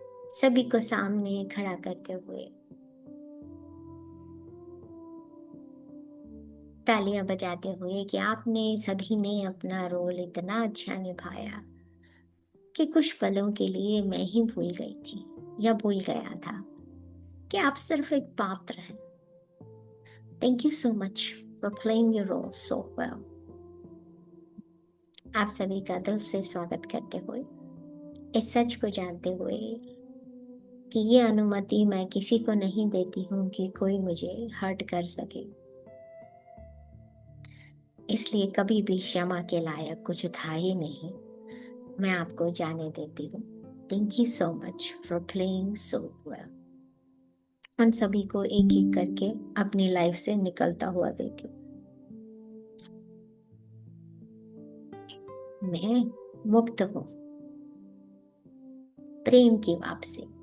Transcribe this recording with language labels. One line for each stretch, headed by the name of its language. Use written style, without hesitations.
Hindi: सभी को सामने खड़ा करते हुए तालियां बजाते हुए कि आपने सभी ने अपना रोल इतना अच्छा निभाया कि कुछ पलों के लिए मैं ही भूल गई थी या भूल गया था कि आप सिर्फ एक पात्र हैं।
English: Thank you so much for playing your role so well.
Hindi: आप सभी का दिल से स्वागत करते हुए, इस सच को जानते हुए कि ये अनुमति मैं किसी को नहीं देती हूँ कि कोई मुझे हर्ट कर सके, इसलिए कभी भी क्षमा के लायक कुछ था ही नहीं, मैं आपको जाने देती हूँ।
English: Thank you so much for playing so well.
Hindi: उन सभी को एक एक करके अपनी लाइफ से निकलता हुआ देखो। मैं मुक्त हूँ। प्रेम की वापसी।